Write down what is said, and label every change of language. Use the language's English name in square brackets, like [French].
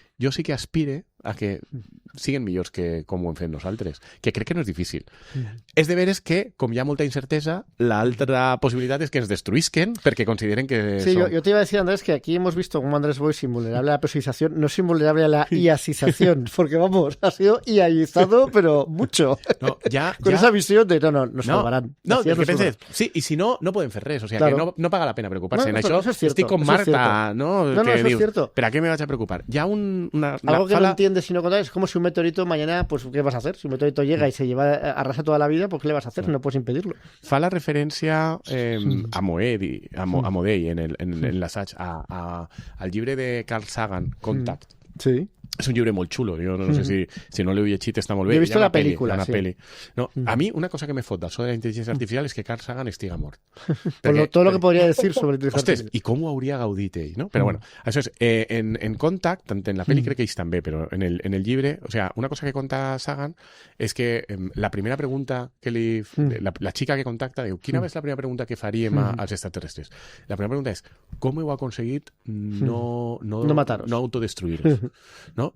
[Catalan] Jo sí que aspire a que siguin millors que com ho hem fet nosaltres, que crec que no és difícil. És de veres que, com hi ha molta incertesa, l'altra possibilitat és que ens destruïsquen perquè consideren que [Spanish] Sí, yo te iba a decir, Andrés, que aquí hemos visto cómo Andrés Boix es invulnerable a la personalización, no es invulnerable a la IAsización, porque vamos, ha sido IAizado, pero mucho. No, Con esa visión de nos salvarán. [Catalan] No, que penses, sí, i si no, no podem fer res, o sigui, que no paga la pena preocupar-se. En això estic com Marta, ¿no? Que dius, ¿per a qué me vaig a preocupar? Hi ha [Spanish] algo que no entiendes si no contáis, es como si un meteorito mañana, pues ¿qué vas a hacer? Si un meteorito llega y se lleva, arrasa toda la vida, pues ¿qué le vas a hacer? No puedes impedirlo. [Catalan] Fa la referència a Modell en l'assaig, al llibre de Carl Sagan, Contact. Sí. És un llibre molt xulo, jo no sé si no l'heu llegit, està molt bé. He vist la pel·lícula, sí. No, a mi una cosa que me fot [Spanish] sobre la inteligencia artificial [Catalan] és que Carl Sagan estiga mort. [Spanish] Todo lo que podría decir sobre inteligencia artificial. [Catalan] I com ho hauria gaudit ell, no? Però bueno, això és, en Contact, tant en la pel·li crec que ells també, però en el llibre, o sea, una cosa que conta Sagan és que la primera pregunta que la xica que contacta diu, quina és la primera pregunta que faríem als extraterrestres? La primera pregunta és, com heu aconseguit no autodestruir-vos? No?